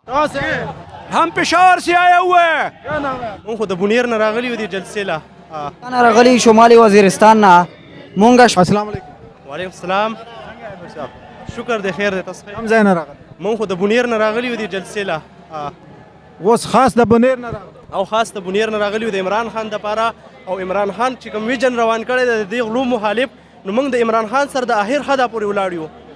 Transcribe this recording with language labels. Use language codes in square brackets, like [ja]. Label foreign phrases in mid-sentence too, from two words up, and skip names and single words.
[ur] کہاں سے? ہم پشاور سے آئے ہوئے ہیں. کیا نام ہے? [ps] مونږ خو د بونیر نه راغلي یو دې جلسې له انا راغلی شمالي وزیرستان نه مونږ [ar] السلام علیکم. وعلیکم السلام [ps] شکر دی خیر دی تاسو ښه هم ځای نه راغلی. مونږ خو د بونیر نه راغلي یو دې جلسې له اوس خاص د بنیر نه راغلی. او خاص د بونیر نه راغلي یو د عمران خان دپاره او عمران خان چې کوم ویژن روان کړی دی د دې غلو مخالف نو موږ د عمران خان سره د آخر حده پورې ولاړ یو